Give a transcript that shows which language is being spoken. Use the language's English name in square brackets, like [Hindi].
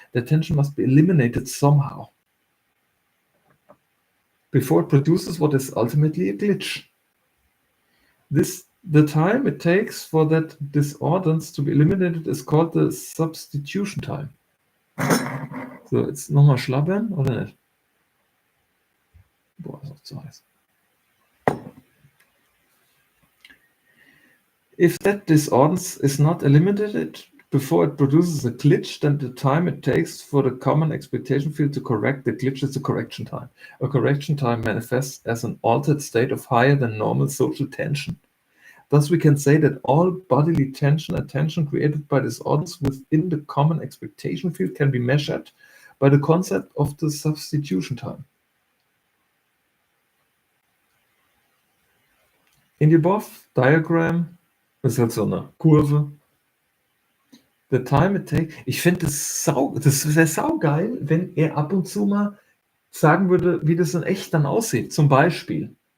[English] The tension must be eliminated somehow before it produces what is ultimately a glitch. The time it takes for that disordance to be eliminated is called the substitution time. [German] So, jetzt nochmal schlabbern, oder nicht? Boah, ist auch zu heiß. [English] If that disordance is not eliminated before it produces a glitch, then the time it takes for the common expectation field to correct the glitch is the correction time. A correction time manifests as an altered state of higher than normal social tension. Thus, we can say that all bodily tension and tension created by disorders within the common expectation field can be measured by the concept of the substitution time. In the above diagram [German] ist halt so eine Kurve. [English] The time it takes. [German] Ich finde das wäre saugeil, wenn er ab und zu mal sagen würde, wie das in echt dann aussieht. Zum Beispiel.